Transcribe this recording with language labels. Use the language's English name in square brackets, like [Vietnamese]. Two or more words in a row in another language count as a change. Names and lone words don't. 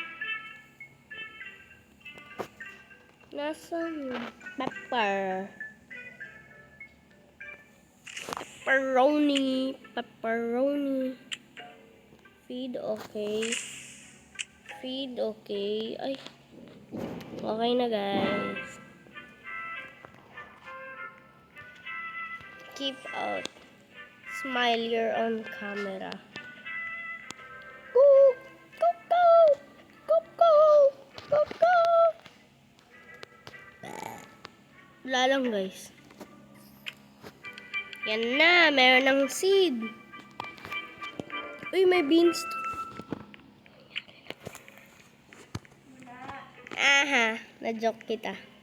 [Filipino] Nasaan yung pepper? Pepperoni. [English] Pepperoni. Feed, okay. Feed, okay. Ay. Okay na, guys. Keep out. Smile, you're on camera. Go! Go, go! Go, go! Go, go! [Filipino] Wala lang, guys. Yan na, meron ng seed. Uy, may beans. Aha, na-joke kita.